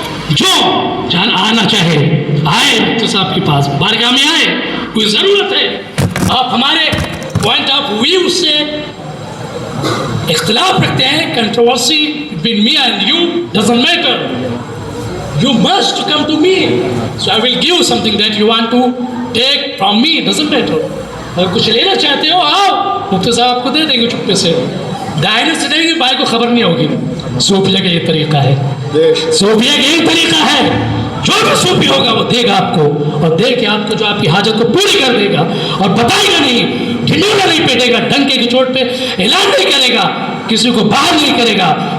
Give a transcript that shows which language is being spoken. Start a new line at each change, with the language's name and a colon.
Urdu: جو جان آنا چاہے آئے تو صاحب کے پاس بارگاہ میں آئے. کوئی ضرورت ہے آپ ہمارے پوائنٹ آف ویو سے اختلاف رکھتے ہیں،
English: Controversy between me and you doesn't matter. You must come to me, so I will give something that you want to take from me. Doesn't matter.
Urdu: اگر کچھ لینا چاہتے ہو آؤ، مفتی صاحب کو دے دیں گے چپے سے. دائرے سے دیں گے، بھائی کو خبر نہیں ہوگی. صوفیہ کا یہ طریقہ ہے، صوفیہ کا یہ طریقہ ہے. جو بھی صوفی ہوگا وہ دے گا آپ کو، اور دے کے آپ کو جو آپ کی حاجت کو پوری کر دے گا، اور بتائے گا نہیں، ڈھنڈورا نہیں پیٹے گا، ڈنکے کی چوٹ پہ اعلان نہیں کرے گا، کسی کو باہر نہیں کرے گا.